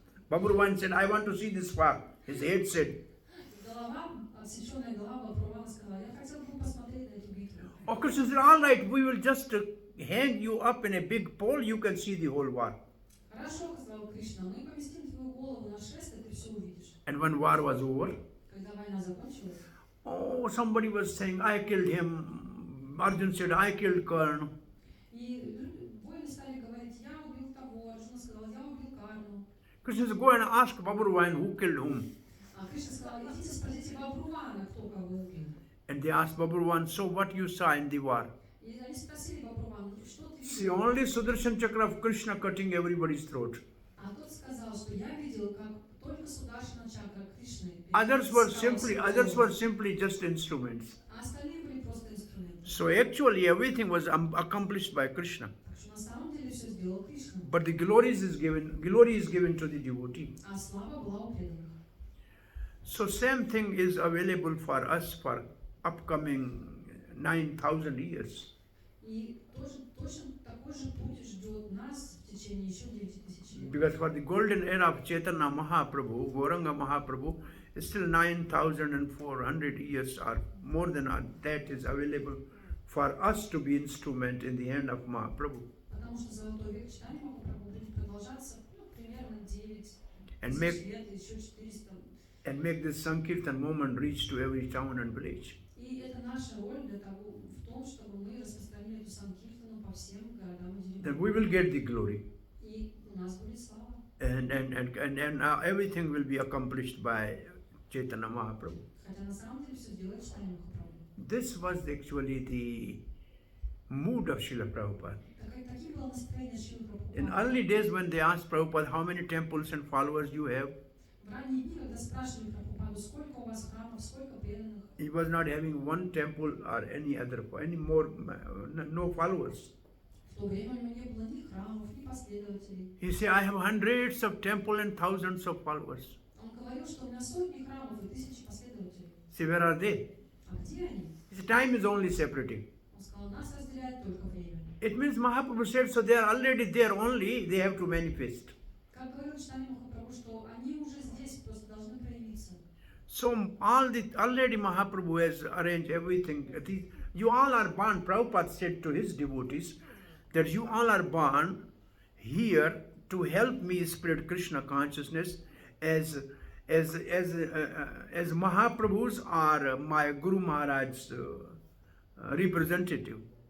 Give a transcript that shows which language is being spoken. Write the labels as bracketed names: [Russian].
[English] Babruvan said, I want to see this war. His head said, [Russian] Голова, отсеченная голова Бабрувана сказала, я хотел бы посмотреть на эту битву. [English] oh, Krishna said, all right, we will just hang you up in a big pole, you can see the whole war. [Russian] Хорошо, сказал Кришна, мы поместим твою голову на шест, и ты все увидишь. [English] And when war was over, [Russian] Когда война закончилась, [English] oh, somebody was saying, I killed him. Arjun said, I killed Karna. [Russian] и воины стали говорить, я убил того, Арджуна сказал, я убил Карну. [English] Krishna said, go and ask Babruvan who killed whom. [Russian] А Кришна сказал, идите спросите Бабрувана, кто кого убил. [English] And they asked Babruvan, so what you saw in the war? [Russian] И они спросили Бабрувана, что ты [English] See, [Russian] видел? [English] only Sudarshan Chakra of Krishna cutting everybody's throat. [Russian] А тот сказал, что я видел, как только Сударшина чакра Кришны. [English] Others were simply just instruments. [Russian] А остальные были просто инструменты. [English] So actually everything was accomplished by Krishna. [Russian] Так что на самом деле все сделал Кришна. [English] But the glory is given to the devotee. [Russian] А слава была у преданных. [English] So same thing is available for us for upcoming 9,000 years. [Russian] И точно такой же путь ждет нас в течение еще 9000 лет. [English] Because for the golden era of Chaitanya Mahaprabhu, Gauranga Mahaprabhu, still 9,400 years or more than that is available for us to be instrument in the hand of Mahaprabhu. [Russian] Потому что золотой век читания Махапрабху будет продолжаться примерно 9 [English] And [Russian] тысяч [English] make- [Russian] лет, еще 400. [English] And make this Sankirtan movement reach to every town and village. [Russian] И это наша роль в том, чтобы мы распространили эту санкиртану по всем городам и [English] Then [Russian] деревням. [English] we will get the glory. [Russian] И у нас будет слава. [English] And everything will be accomplished by Chaitanya Mahaprabhu. [Russian] Хотя на самом деле все делает читание Махапрабху. [English] This was actually the mood of Srila Prabhupada. [Russian] Таким было настроение Шрилы [English] In [Russian] Прабхупады. [English] early days when they asked Prabhupada how many temples and followers you have, [Russian] В ранние дни, когда спрашивали Прабхупаду, сколько у вас храмов, сколько преданных, [English] he was not having one temple or any more, no followers. [Russian] в то время у него не было ни храмов, ни последователей. [English] He said, I have hundreds of temples and thousands of followers. [Russian] Он говорил, что у меня сотни храмов и тысячи последователей. [English] See, where are they? [Russian] А где они? [English] His time is only separating. [Russian] Он сказал, нас разделяет только время. [English] It means Mahaprabhu said, so they are already there only, they have to manifest. [Russian] Как говорил читание Махапрабху, что они уже здесь, просто должны проявиться. [English] So already Mahaprabhu has arranged everything. You all are born, Prabhupada said to his devotees, that you all are born here to help me spread Krishna consciousness as Mahaprabhus are my Guru Maharaj's representative.